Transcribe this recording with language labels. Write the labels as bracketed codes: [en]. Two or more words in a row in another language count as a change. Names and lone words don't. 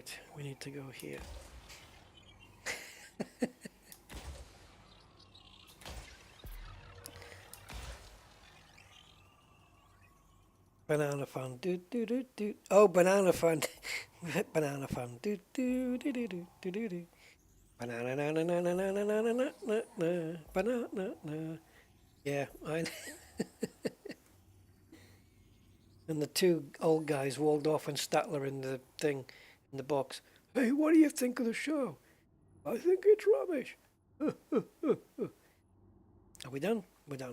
[en] Right, we need to go here. Banana fun, do do do do. Oh, banana fun, banana fun, do do do do do do do do. Banana na na na na na na na na na na banana na. Yeah, I. And the two old guys walled off and Statler in the thing, in the box. Hey, what do you think of the show? I think it's rubbish. Are we done? We're done.